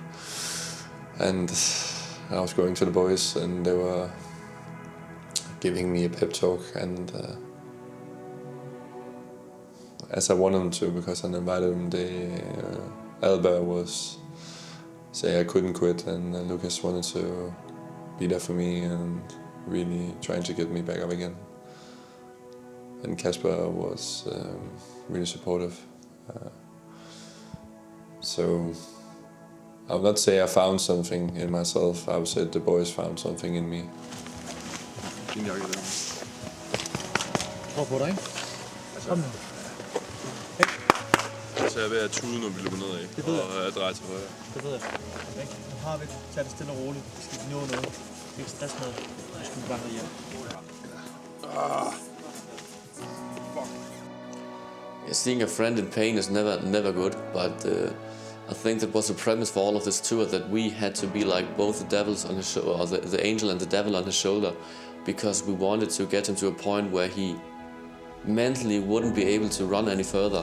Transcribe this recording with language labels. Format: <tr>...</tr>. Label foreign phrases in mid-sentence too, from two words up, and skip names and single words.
<en>And I was going to the boys, and they were giving me a pep talk, and as I wanted them to, because I invited them, Alba was saying I couldn't quit, and Lucas wanted to be there for me and really trying to get me back up again. And Casper was really supportive. So I would not say I found something in myself, I would say the boys found something in me.</en> <da>Hvor på dig? Kom nu. Så jeg er ved at tude, når vi løber nedad, og jeg drejer til højre. Det ved jeg. Okay. Nu har vi det. Tag det stille og roligt. Vi skal nå noget. Det er ikke stress med. Nu skal vi bare ned hjem.</da> <en>Yeah, seeing a friend in pain is never good, but I think that was the premise for all of this tour, that we had to be like both the devils on his shoulder, or the angel and the devil on his shoulder, because we wanted to get him to a point where he mentally wouldn't be able to run any further.</en>